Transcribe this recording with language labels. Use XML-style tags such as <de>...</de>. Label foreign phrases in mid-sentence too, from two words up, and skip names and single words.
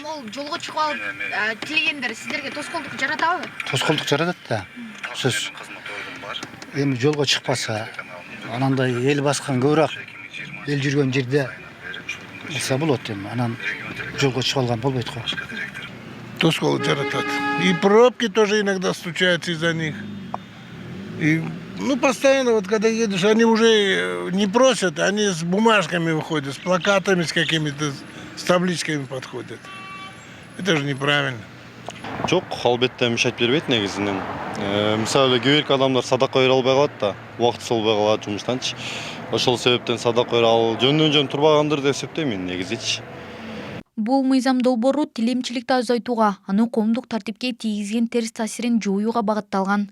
<ky>Ал жолго чыгып алып тилегендер сиздерге тоскоолдук жаратабы? Тоскоолдук жаратат да. Сөз. Эми жолго чыкпаса, анандай эл баскан көбүрөөк эл жүргөн жерде болса болот эми. Анан жолго чыгып алган болбойт го. Тоскоолдук жаратат.</ky> <ru>И пробки тоже иногда случаются из-за них. И постоянно, вот когда едешь, они уже не просят, они с бумажками выходят, с плакатами, с какими-то, с табличками подходят. Это же неправильно.</ru> <ky>Жок, албетте мишайт бербейт негизинен. Мисалы кээ бирки адамдар садака бере албай калат да, убактысы болбой калат жумуштанчы. Ошол себептен садака бере ал жөн турбагандыр деп эсептейм мен негизичи. Бул мыйзам долбоору тилемчиликти азайтууга, анын коомдук тартипке тийгизген терс таасирин жоюуга багытталган.</ky>